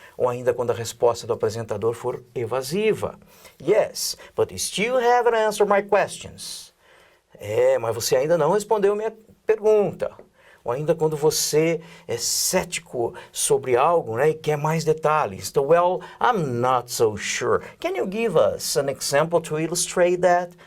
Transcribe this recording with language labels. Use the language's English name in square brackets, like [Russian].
[Portuguese] ou ainda quando a resposta do apresentador for evasiva. [English] Yes, but you still haven't answered my questions. [Portuguese] Mas você ainda não respondeu minha pergunta. Ou ainda quando você é cético sobre algo, né, e quer mais detalhes. Então, [English] well, I'm not so sure. Can you give us an example to illustrate that?